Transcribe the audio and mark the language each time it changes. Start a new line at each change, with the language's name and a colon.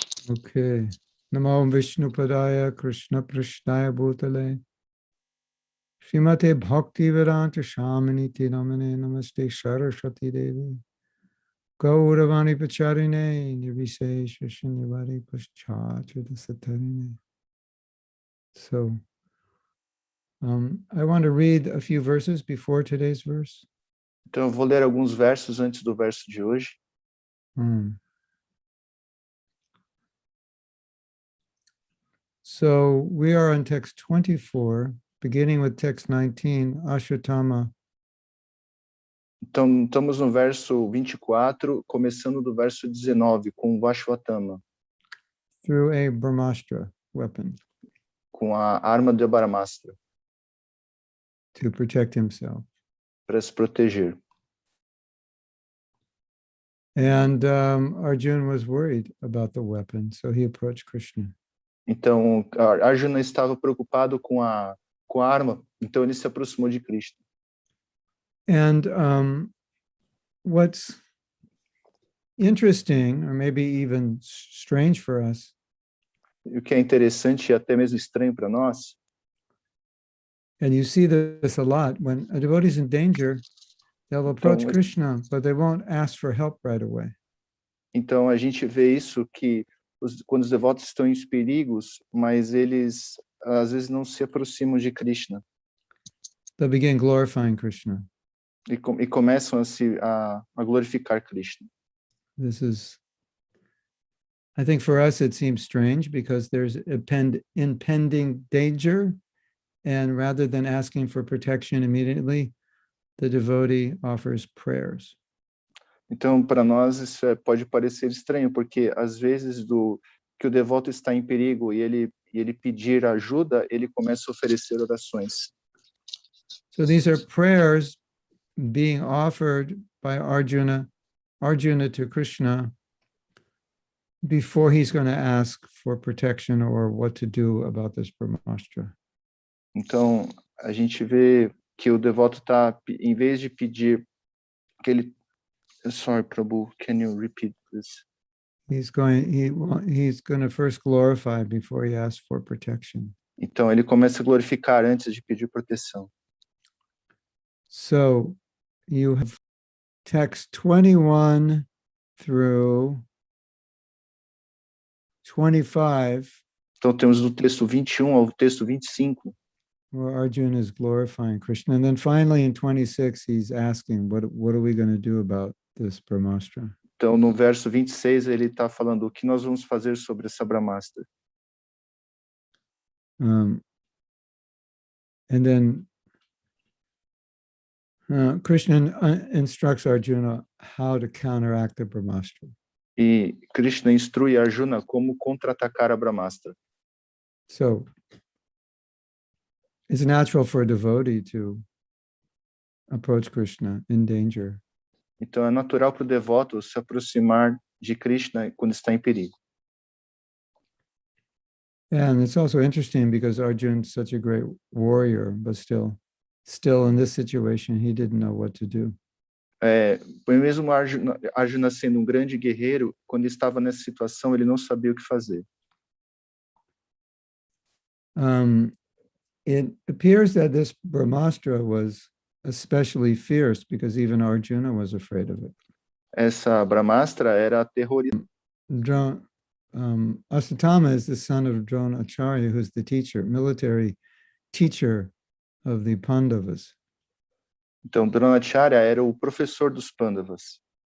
Sanskrit: Okay. Namo Vishnu Padaya Krishna Prishnaya Bhutale Srimate Bhakti Vedanta Shamaniti Namane Namaste Saraswati Devi Gauravani Pacharine Nirvisesha Shunyavari Paschachita Satarine.
English: So I want to read a few verses before today's verse.
Portuguese: Então eu vou ler alguns versos antes do verso de hoje.
English: So we are on text 24, beginning with text 19, Ashwatthama.
Portuguese: Então estamos no verso 24, começando do verso 19, com o Ashwatthama.
English: Through a Brahmastra weapon.
Portuguese: Com a arma de Brahmastra.
English: To protect himself.
Portuguese: Para se proteger.
English: And Arjuna was worried about the weapon, so he approached Krishna.
Portuguese: Então, Arjuna estava preocupado com a arma, então ele se aproximou de Krishna.
English: And what's interesting, or maybe even strange for us,
Portuguese: e o que é interessante e até mesmo estranho para nós,
English: and you see this a lot, when a devotee is in danger, they'll approach Krishna, but they won't ask for help right away.
Portuguese: Então a gente vê isso que quando os devotos estão em perigos, mas eles às vezes não se aproximam de Krishna.
English: They'll begin glorifying Krishna.
Portuguese: E começam a glorificar Krishna.
English: This is, I think for us it seems strange because there's impending danger, and rather than asking for protection immediately, the devotee offers prayers.
Portuguese: Então, para nós isso pode parecer estranho, porque às vezes que o devoto está em perigo e ele pedir ajuda, ele começa a oferecer orações.
English: So these are prayers being offered by Arjuna to Krishna before he's going to ask for protection or what to do about this Brahmastra.
Portuguese: Então, a gente vê que o devoto está, em vez de pedir que ele...
English: Sorry, Prabhu, can you repeat this? He's going to first glorify before he asks for protection.
Portuguese: Então, ele começa a glorificar antes de pedir proteção.
English: So, you have text 21 through 25.
Portuguese: Então, temos do texto 21 ao texto 25.
English: Where Arjuna is glorifying Krishna. And then finally in 26, he's asking, what are we going to do about this Brahmastra?
Portuguese: Então, no verso 26, ele está falando o que nós vamos fazer sobre essa Brahmastra.
English: And then Krishna instructs Arjuna how to counteract the Brahmastra.
Portuguese: E Krishna instrui Arjuna como contra-atacar a Brahmastra.
English: So, it's natural for a devotee to approach Krishna in danger.
Portuguese: Então é natural para o devoto se aproximar de Krishna quando está em perigo.
English: And it's also interesting because Arjuna is such a great warrior, but still in this situation, he didn't know what to do.
Portuguese: Mesmo Arjuna sendo um grande guerreiro, quando estava nessa situação, ele não sabia o que fazer.
English: It appears that this Brahmastra was especially fierce because even Arjuna was afraid of it.
Portuguese: Essa Brahmastra era aterrorizante.
English: Asatama is the son of Dronacharya, who's the military teacher of the Pandavas.
Portuguese: Então, Dronacharya era o professor dos Pandavas.